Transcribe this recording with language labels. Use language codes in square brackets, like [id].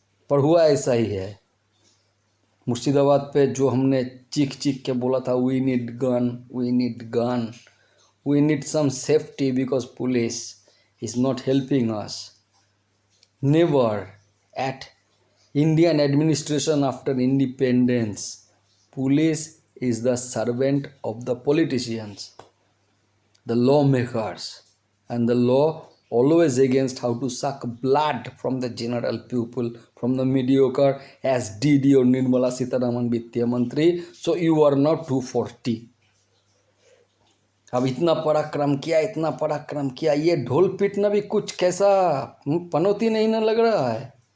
[hi] पर हुआ ऐसा ही है। मुर्शिदाबाद पे जो हमने चीख चीख के बोला था, [en] We need gun, we need gun, we need some safety because police is not helping us. Never at Indian administration after independence, police is the servant of the politicians, the lawmakers, and the law always against how to suck blood from the general people, from the mediocre, as did your Nirmala Sitharaman Vittya Mantri. So you are not 240. [hi] अब इतना पराक्रम किया, इतना पराक्रम किया, ये ढोल पीटना भी कुछ कैसा पनौती नहीं ना लग रहा है?